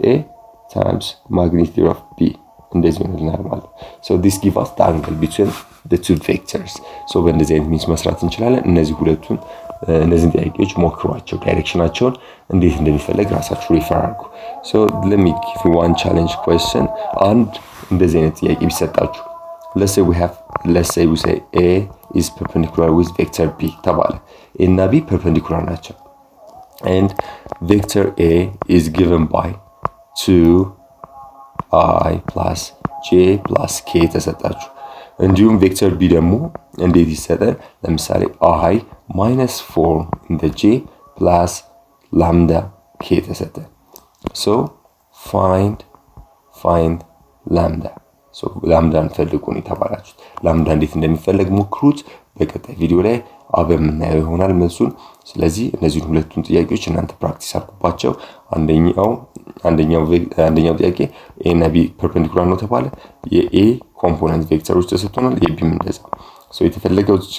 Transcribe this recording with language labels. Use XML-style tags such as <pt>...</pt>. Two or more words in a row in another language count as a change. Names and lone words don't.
<en>A times magnitude of B</en> <am>እንደዚህ ይሆናል ማለት</am> <en>so this gives us the angle between the two vectors so</en> <am>በእንደዚህ አይነት ሚንስ መስራት እንችላለን እነዚህ ሁለቱን እነዚህ ጥያቄዎች ሞክሯቸው ዳይሬክሽናቸውን እንዴት እንደሚፈልግ ራሳችሁ ሪፈር አድርጉ</am> <en>so let me give you one challenge question and</en> <am>እንደዚህ አይነት ጥያቄ ቢሰጣችሁ</am> <en>let's say we say A is perpendicular with vector B</en> <am>ተባለ A እና B perpendicular ናቸው</am> <en>and vector A is given by 2I plus J plus K</en> <am>ተሰጣችሁ እንዲሁም ቬክተር B ደግሞ እንዴት ይሰጣል ለምሳሌ</am> <en>I minus 4 in the J plus lambda K</en> <am>ተሰጠ</am> <en>so find lambda so lambda</en> <am>እንፈልጉ ነው ተባላችሁ lambda እንዴት እንደሚፈለግ ሞክሩት በቀጣይ ቪዲዮ ላይ አብረን እናየው ይሆናል መልሱን ስለዚህ እነዚህ ሁለቱን ጥያቄዎች እናንተ ፕራክቲስ አድርጉባቸው አንደኛው ጥያቄ A እና B perpendicular ነው ተባለ የA ኮምፖነንት ቬክተሮች ተሰጥተናል የBም እንደዛ so የተፈለገው እዚህ</am>